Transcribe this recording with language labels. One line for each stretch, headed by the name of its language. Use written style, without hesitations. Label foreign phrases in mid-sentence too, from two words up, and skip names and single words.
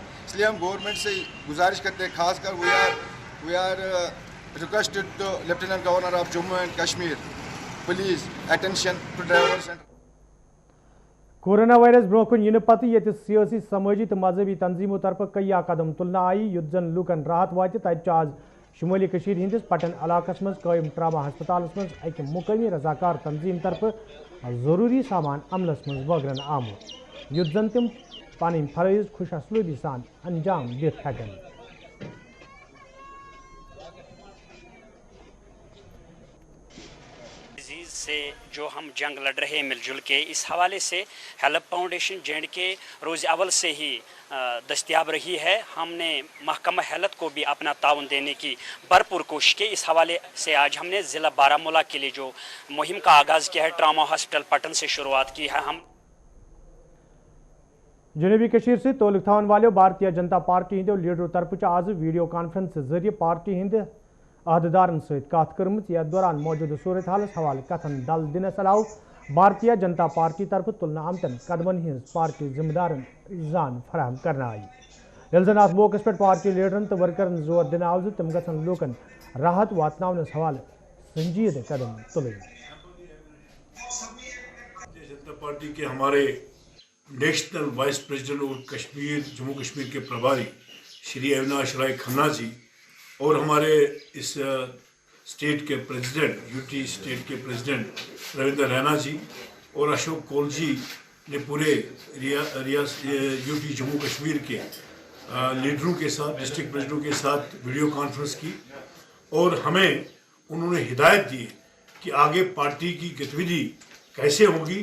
Hindi: इसलिए हम गवर्नमेंट से गुजारिश करते हैं, खासकर
English: we are requested to Lieutenant Governor of Jammu and Kashmir please attention to drivers and
Kashmiri: कोरोना वायरस ब्रोकुन इन पत ये सियासी समाजी तो मजहबी तंजीमों तरफ कई कदम तुलना आई युद्ध जन लूकन राहत वात तज आज शुमाली कशीर हंदिस पटन इलाकस मज कायम ट्रामा हस्पताल मज अक मुकामी रजाकार तंजीम तरफ जरूरी सामान अमलस मज बगरन आमुत युद्ध जन तम पन फरज खुश असलूबी सान अंजाम दित हेकन।
Hindi: से जो हम जंग लड़ रहे हैं मिलजुल के, इस हवाले से हेल्प फाउंडेशन जे&के रोज़ अव्वल से ही दस्तयाब रही है। हमने महकमा हेल्थ को भी अपना ताउन देने की भरपूर कोशिश की। इस हवाले से आज हमने ज़िला बारामूला के लिए जो मुहिम का आगाज़ किया है, ट्रामा हॉस्पिटल पटन से शुरुआत की है। हम
Kashmiri: जनूबी कशीर से तोलक थावन वालों भारतीय जनता पार्टी हिंदो लीडरों तरफ आज
English: video conference
Kashmiri: जरिए पार्टी हिंद अहदेदारन सत कत कर्म यथ दौरान मौजूद सूरत हालस हवाले कथन दल दिनस अलाव भारतीय जनता पार्टी तरफ तुलना आमतन कदमन हज पार्टी जिम्मेदारन जान फराहम करना आई। यल जन अत मौके पे पार्टी लीडरन तो वर्करन जोर दिन आव तम गन लूकन राहत वातनावनस हवाले संजीद कदम तुल।
Hindi: जनता पार्टी के हमारे नेशनल वाइस प्रेसिडेंट और कश्मीर जम्मू कश्मीर के प्रभारी श्री अविनाश राय खन्ना जी और हमारे इस स्टेट के प्रेसिडेंट यूटी स्टेट के प्रेसिडेंट रविंद्र रैना जी और अशोक कौल जी ने पूरे यूटी जम्मू कश्मीर के लीडरों के साथ डिस्ट्रिक्ट प्रेसिडेंटों के साथ
English: video conference
Hindi: की और हमें उन्होंने हिदायत दी कि आगे पार्टी की गतिविधि कैसे होगी।